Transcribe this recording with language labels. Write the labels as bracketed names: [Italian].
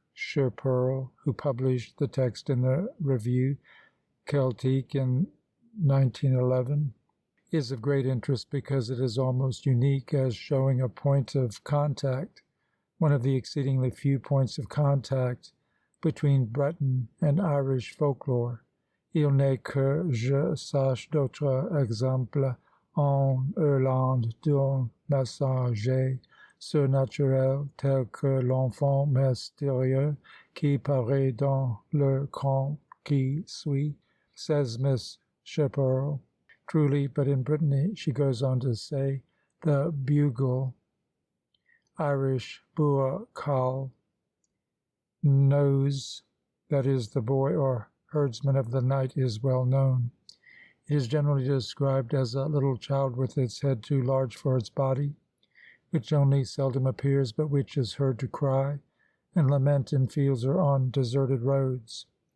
[English] Sherpearl, who published the text in the Review Celtique in 1911, is of great interest because it is almost unique as showing a point of contact, one of the exceedingly few points of contact between Breton and Irish folklore. [French] Il n'est que je sache d'autres exemples en Irlande d'un messager surnaturel tel que l'enfant mystérieux qui paraît dans le conte qui suit, [English] says Miss Sherpearl. Truly, but in Brittany, she goes on to say, the bugle, Irish Bearachan, knows, that is, the boy or herdsman of the night, is well known. It is generally described as a little child with its head too large for its body, which only seldom appears, but which is heard to cry and lament in fields or on deserted roads.